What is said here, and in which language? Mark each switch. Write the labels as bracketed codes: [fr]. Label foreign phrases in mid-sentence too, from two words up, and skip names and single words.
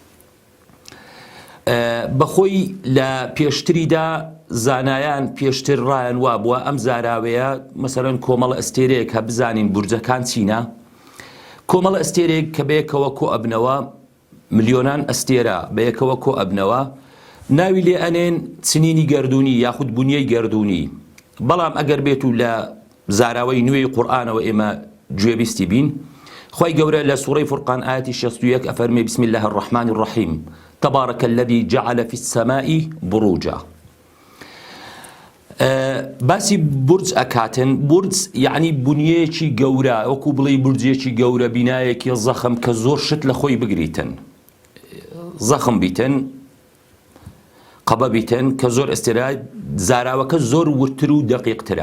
[ckb] بەخۆی لە پێشتریدا زانایان پێشتر ڕایان وا بووە ئەم زاراوەیە مەسەڵەن کۆمەڵە ئەستێرەیەک کە بزانین بورجەکان چینە، کۆمەڵە ئەستێرەیەک کە بەیەکەوە کۆ ئەبنەوە ملیۆنان ئەستێرە بەیەکەوە کۆ ئەبنەوە ناوی لێ ئەنێن چنینی گەردوونی یاخود بنیەی گەردوونی. بەڵام ئەگەر بێت و لە زاراوەی نوێی قورئانەوە ئێمە گوێبیستی بین، خوای گەورە لە سوورەی فورقان ئاەتی 61 ئەفەرمێ [ar] بسم الله الرحمن الرحیم تبارك الذي جعل في السماء بروجا. [ckb] باسی بورج ئەکاتن. بورج یعنی بنیەیەکی گەورە، وەکو بڵێ بورجێکی گەورە بینایەکی زەخم کە زۆر شت لە خۆی بگریتن، زەخم بیتن، قەبە بیتن کە زۆر ئەستێرە، زاراوەکە زۆر ورتر و دەقیقترە.